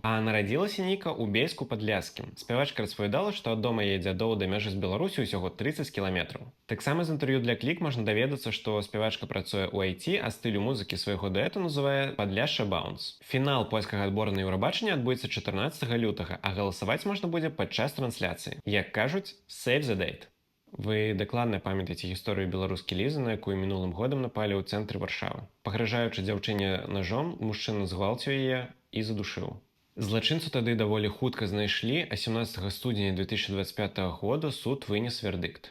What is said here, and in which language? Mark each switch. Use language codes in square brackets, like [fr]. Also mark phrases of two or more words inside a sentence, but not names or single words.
[be] А нарадзілася Ніка ў Бельску-Падляшскім. Спявачка распавядала, што ад дома яе дзядоў да мяжы з Беларусю ўсяго 30 кіламетраў. Таксама з інтэрв'ю для «Клік» можна даведацца, што спявачка працуе ў IT, а стылю музыкі свайго дуэту называе «Падляшша Баунс». Фінал польскага адбора на Еўрабачанне адбудзецца 14 лютага, а галасаваць можна будзе падчас трансляцыі. Як кажуць, [en] save the date. [be] Вы дакладна памятаеце гісторыю беларускі Лізы, на якую мінулым годам напалі ў цэнтры Варшавы. Пагражаючы дзяўчыне ножом, мужчына згвалціў яе і задушыў. Злачынцу тады даволі хутка знайшлі, а 17 студзеня 2025 года суд вынес вердыкт.